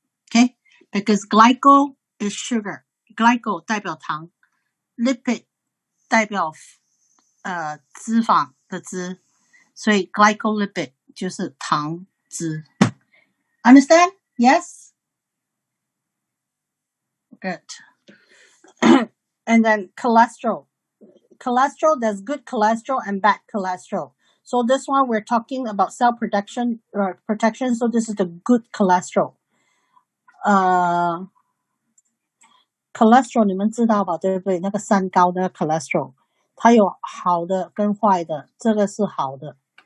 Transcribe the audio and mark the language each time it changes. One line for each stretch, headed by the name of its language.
English: Okay, because glycol is sugar.
Chinese: Glycol 代表糖 ，lipid 代表脂肪的脂，所以 glycolipid 就是糖脂。
English: Understand? Yes? Good. And then cholesterol. Cholesterol, there's good cholesterol and bad cholesterol. So this one we're talking about cell protection. So this is the good cholesterol.
Chinese: Cholesterol 你们知道吧？对不对？那个三高的 cholesterol， 它有好的跟坏的，这个是好的。